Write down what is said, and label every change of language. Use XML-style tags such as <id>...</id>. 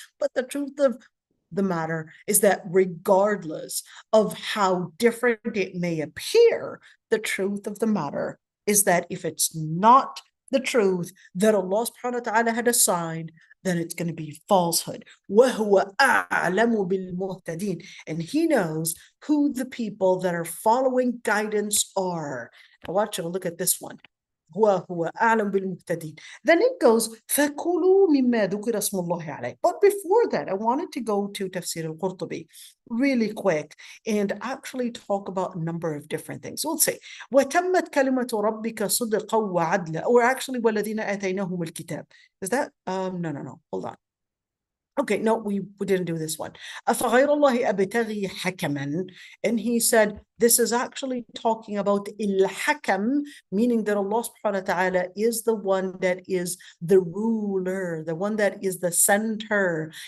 <en>But the truth of the matter is that regardless of how different it may appear, the truth of the matter is that if it's not the truth that Allah subhanahu wa ta'ala had assigned, then it's going to be falsehood.</en> <ar>وَهُوَ أَعْلَمُ بِالْمُهْتَدِينَ.</ar> <en>And he knows who the people that are following guidance are. Now watch you look at this one.</en> <ar>هو أعلم بالمهتدين.</ar> <en>Then it goes</en> <ar>فَكُلُوا مِمَّا ذُكِرَ اسْمُ اللَّهِ عَلَيْهِ.</ar> <en>But before that, I wanted to go to Tafseer al-Qurtubi really quick and actually talk about a number of different things. We'll say</en> <ar>وَتَمَّتْ كَلِمَةُ رَبِّكَ صِدْقًا وَعَدْلًا,</ar> <en>or actually</en> <ar>وَالَّذِينَ آتَيْنَاهُمُ الْكِتَابَ.</ar> <en>Is that no, hold on. Okay, no, we didn't do this one.</en> <ar>أَفَغَيْرَ اللَّهِ أَبْتَغِي حَكَمًا.</ar> <en>And he said, this is actually talking about il-hakam, meaning that Allah subhanahu wa ta'ala is the one that is the ruler, the one that is the center.</en>